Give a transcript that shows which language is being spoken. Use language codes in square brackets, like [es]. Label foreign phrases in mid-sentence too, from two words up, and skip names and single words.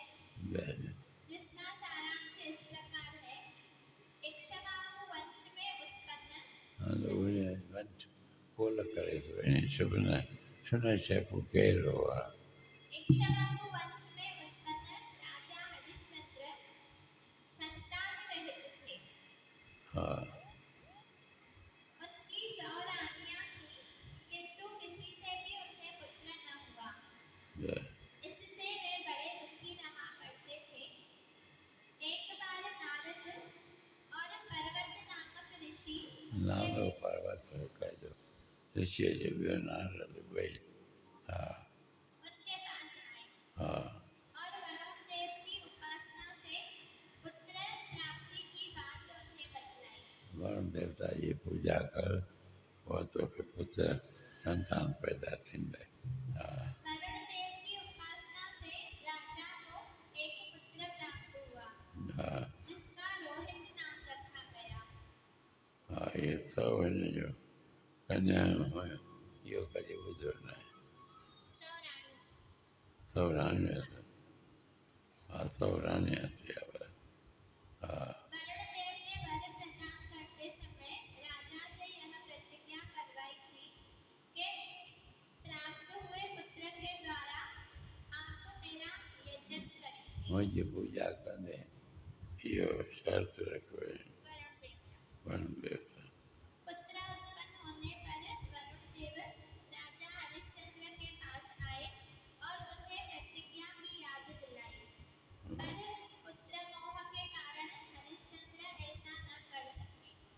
[hi] जय जिसका सारांश इस प्रकार है इक्ष्वाकु वंश में उत्पन्न [sd] हलो उहे वंश खोल करे थो वञे सुन शेप कहिड़ो आहे [hi] इक्ष्वाकु वंश में उत्पन्न राजा हरिश्चंद्र संतान रहित थे [sd] हा [hi] उनकी 100 रानियां थी किंतु किसी से भी उन्हें पुत्र न हुआ जय इससे वे बड़े दुखी रहा करते थे एक बार नारद और पर्वत नामक ऋषि उनके [sd] नालो पर्वत कहिजो ऋषिअ जो ॿियो नालो ॿई हा [hi] पास आए [sd] हा [hi] और वरुण देव की उपासना से पुत्र प्राप्ति की बात उन्हें बतलाई [sd] वरुण देवता जी पूजा कर पोइ तोखे पुत्र संतान पैदा थींदे हा [hi] वरुण देव की उपासना से राजा को एक पुत्र प्राप्त हुआ [sd] हा [hi] जिसका रोहित नाम रखा गया [sd] हा इहे सभु हिन जो कन्या इहो कॾहिं ॿुधो न आहे 100 रानी सभु राणियूं हा सभु राणियूं थी विया हा [hi] वरुण देव ने वर प्रदान करते समय राजा से यह प्रतिज्ञा करवाई थी कि प्राप्त हुए पुत्र के द्वारा आप मेरा यजन करेंगे [sd] मुंहिंजी पूजा कंदे इहो शर्त रखियो वरुण वरुण देवता देवता [hi] पुत्र उत्पन्न होने पर वरुण देव राजा हरिश्चंद्र के पास आए और उन्हें प्रतिज्ञा की याद दिलाई पर पुत्र मोह के कारण हरिश्चंद्र ऐसा न कर सके